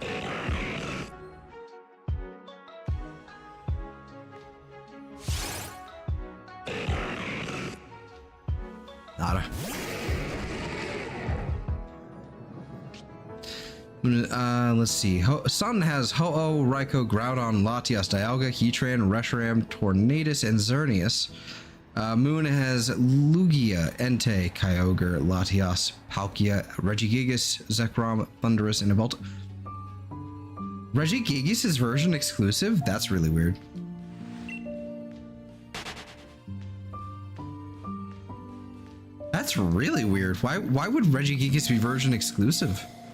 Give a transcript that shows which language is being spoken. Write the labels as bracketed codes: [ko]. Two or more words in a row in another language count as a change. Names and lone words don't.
[en] Nada. Let's see. Sun has Ho-Oh, Raikou, Groudon, Latias, Dialga, Heatran, Reshiram, Tornadus, and Xerneas. Moon has Lugia, Entei, Kyogre, Latias, Palkia, Regigigas, Zekrom, Thundurus, and Yveltal. Registeel is version exclusive? That's really weird. That's really weird. Why would Registeel be version exclusive?